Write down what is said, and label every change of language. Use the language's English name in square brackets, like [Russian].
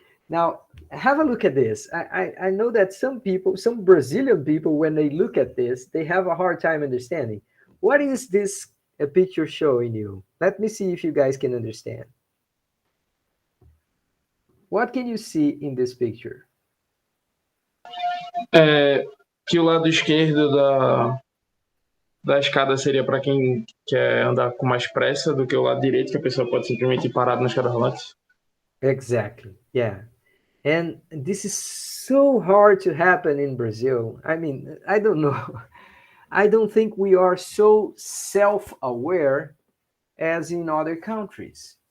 [English] Now, have a look at this. I know that some people, some Brazilian people, when they look at this, they have a hard time understanding. What is this a picture showing you? Let me see if you guys can understand. What can you see in this picture? [Portuguese] Que o lado esquerdo da escada seria para quem quer andar com mais pressa do que o lado direito, que a pessoa pode simplesmente ir parado na escada rolante. [English] Exactly. Yeah. And this is so hard to happen in Brazil. I mean, I don't know. I don't think we are so self-aware as in other countries.